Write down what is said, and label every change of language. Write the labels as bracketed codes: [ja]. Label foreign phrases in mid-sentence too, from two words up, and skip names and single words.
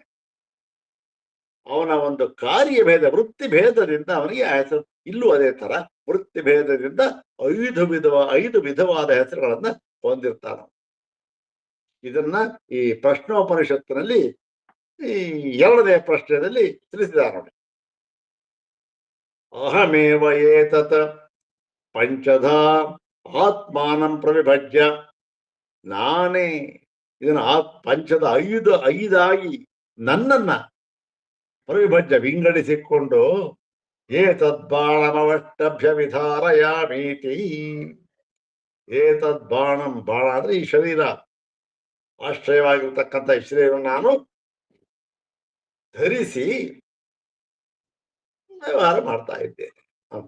[kn] ಅವನ ಒಂದು ಕಾರ್ಯಭೇದ ವೃತ್ತಿ ಭೇದದಿಂದ ಅವನಿಗೆ ಹೆಸರು. ಇಲ್ಲೂ ಅದೇ ತರ ವೃತ್ತಿ ಭೇದದಿಂದ ಐದು ವಿಧವಾದ ಹೆಸರುಗಳನ್ನ ಹೊಂದಿರ್ತಾನ. ಇದನ್ನ ಈ ಪ್ರಶ್ನೋಪನಿಷತ್ತಿನಲ್ಲಿ ಈ 2ನೇ ಪ್ರಶ್ನೆಯಲ್ಲಿ ತಿಳಿಸಿದ್ದಾರೆ ನೋಡಿ. [sa] ಅಹಮೇವ ಏತತ್ ಪಂಚಧಾ ಆತ್ಮಾನಂ ಪ್ರವಿಭಜ್ಯ, [kn] ನಾನೇ ಇದನ್ನ ಪಂಚದ ಐದಾಗಿ ನನ್ನನ್ನ ಪ್ರವಿಭಜ್ಯ ವಿಂಗಡಿಸಿಕೊಂಡು [sa] ಏತದ್ಬಾಣಮವಷ್ಟಭ್ಯ ವಿಧಾರಯಾಮೀತಿ. [kn] ಏತದ್ಬಾಣಂ, ಬಾಣ ಅಂದ್ರೆ ಈ ಶರೀರ, ಆಶ್ರಯವಾಗಿರ್ತಕ್ಕಂಥ ಈ ಶರೀರವನ್ನು ನಾನು ಧರಿಸಿ ವ್ಯವಹಾರ ಮಾಡ್ತಾ ಇದ್ದೇನೆ ಅಂತ.